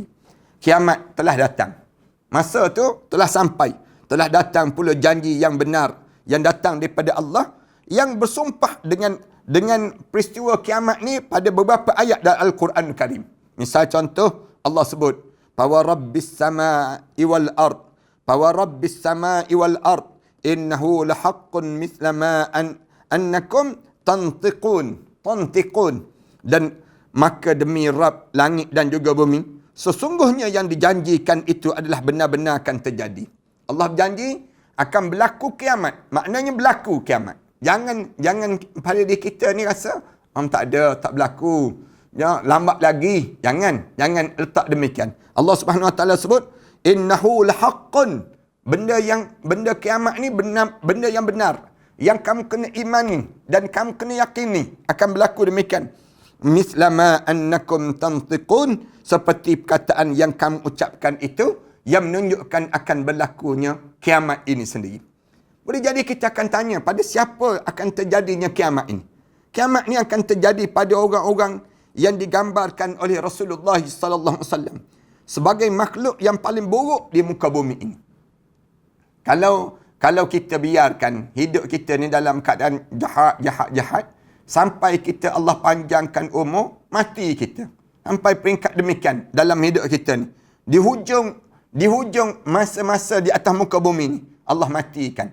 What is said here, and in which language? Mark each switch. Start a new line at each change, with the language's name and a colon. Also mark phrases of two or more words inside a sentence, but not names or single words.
Malay: Kiamat telah datang. Masa tu telah sampai. Telah datang pula janji yang benar yang datang daripada Allah yang bersumpah dengan peristiwa kiamat ni pada beberapa ayat dalam Al-Quran Karim. Misal contoh Allah sebut
Arabic: فرب السماء والأرض. فرب السماء والأرض. إنه لحق مثل ما أنكم تنطقون.
Malay: Dan maka demi Rabb langit dan juga bumi, sesungguhnya yang dijanjikan itu adalah benar-benar akan terjadi. Allah berjanji akan berlaku kiamat. Maknanya berlaku kiamat. Jangan pada diri kita ni rasa tak ada, tak berlaku. Ya, lambat lagi. Jangan letak demikian. Allah
Arabic: سبحانه وتعالى
Malay: sebut
Arabic: إنه لحق.
Malay: Benda kiamat ni benda yang benar. Yang kamu kena imani dan kamu kena yakini akan berlaku demikian.
Arabic: مثل ما أنكم تنطقون,
Malay: seperti perkataan yang kamu ucapkan itu yang menunjukkan akan berlakunya kiamat ini sendiri. Boleh jadi kita akan tanya, pada siapa akan terjadinya kiamat ini? Kiamat ini akan terjadi pada orang-orang yang digambarkan oleh Rasulullah
Arabic: صلى الله عليه وسلم
Malay: sebagai makhluk yang paling buruk di muka bumi ini. Kalau kita biarkan hidup kita ni dalam keadaan jahat sampai kita Allah panjangkan umur, mati kita. Sampai peringkat demikian dalam hidup kita ni. Di hujung masa-masa di atas muka bumi ni, Allah matikan.